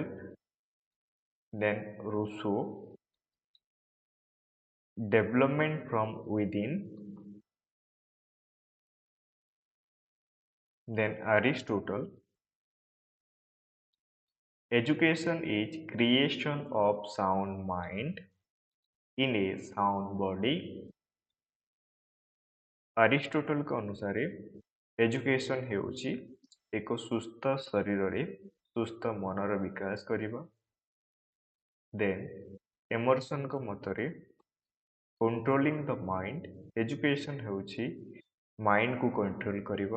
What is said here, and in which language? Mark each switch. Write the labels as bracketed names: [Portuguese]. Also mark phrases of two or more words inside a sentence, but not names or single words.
[English] Then Rousseau, development from within. Then Aristotle, education is creation of sound mind in a sound body. [Odia] ଆରିଷ୍ଟୋଟଲଙ୍କ ଅନୁସାରେ ଏଜୁକେସନ୍ ହେଉଛି ଏକ ସୁସ୍ଥ ଶରୀରରେ ସୁସ୍ଥ ମନର ବିକାଶ କରିବା। ଦେନ୍ ଏମର୍ସନଙ୍କ ମତରେ [English] controlling the mind, [Odia] ଏଜୁକେସନ୍ ହେଉଛି ମାଇଣ୍ଡକୁ କଣ୍ଟ୍ରୋଲ କରିବା।